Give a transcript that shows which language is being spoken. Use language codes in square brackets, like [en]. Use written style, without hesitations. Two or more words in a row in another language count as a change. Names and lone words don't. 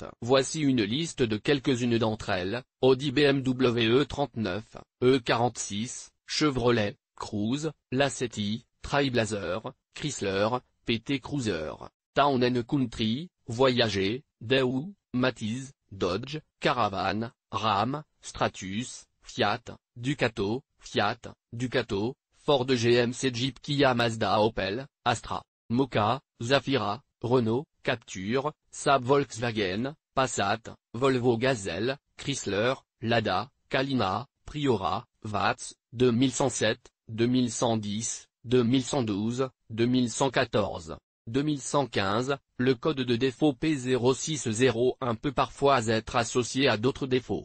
[fr] Voici une liste de quelques-unes d'entre elles: Audi, BMW E39, E46, Chevrolet, Cruze, Lacetti, Trailblazer, Chrysler, PT Cruiser, Town & Country, Voyager, Daewoo, Matiz, Dodge, Caravan, Ram, Stratus, Fiat, Ducato, Ford, GMC, Jeep, Kia, Mazda, Opel, Astra, Moka, Zafira, Renault, Captur, Saab, Volkswagen, Passat, Volvo, Gazelle, Chrysler, Lada, Kalina, Priora, Watts, 2107, 2110, 2112, 2114. 2115, le code de défaut P0601 peut parfois être associé à d'autres défauts.